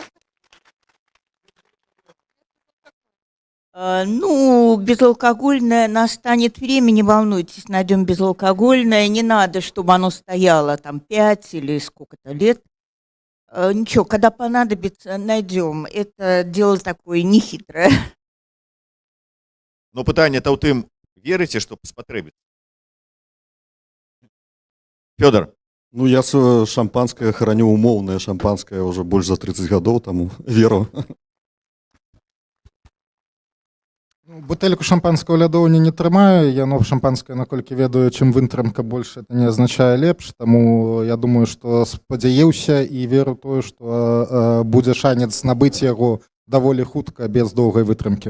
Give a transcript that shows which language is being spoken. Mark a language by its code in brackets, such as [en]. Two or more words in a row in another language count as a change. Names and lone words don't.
[ru] Ну, безалкогольное настанет время, не волнуйтесь, найдем безалкогольное. Не надо, чтобы оно стояло там 5 или сколько-то лет. Ничего, когда понадобится, найдем. Это дело такое нехитрое. [be] Но пытанне-то ў тым, верыце, што спатрэбіцца? Фёдор. Ну, [ru] я шампанское храню [be] умоўнае шампанское уже больш за 30 гадоў, таму веру. Бутэльку шампанского лядоўні не трымаю, яно шампанскае, наколькі ведаю, чым вытрымка больш, это не азначае лепш, таму я думаю, што спадзяюся і веру тое, што будзе шанец набыць яго даволі хутка без доўгай вытрымкі.